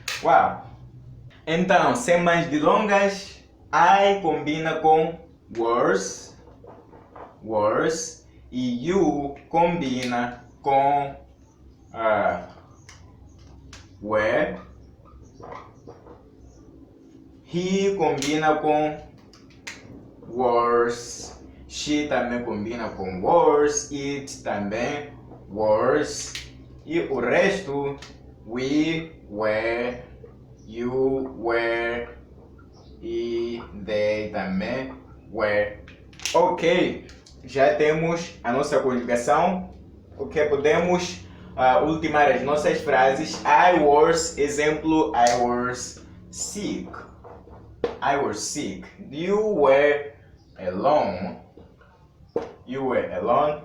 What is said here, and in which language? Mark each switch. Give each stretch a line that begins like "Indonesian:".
Portuguese: Uau! Então, sem mais delongas, I combina com was e you combina com were. He combina com was. She também combina com was.
English: It também was.
Portuguese: E o resto,
English: we, were, you, were e they também were.
Portuguese: Ok, já temos a nossa conjugação. Ok, podemos ultimar as nossas frases.
English: I was, exemplo, I was sick. I was sick. You were alone. You were alone.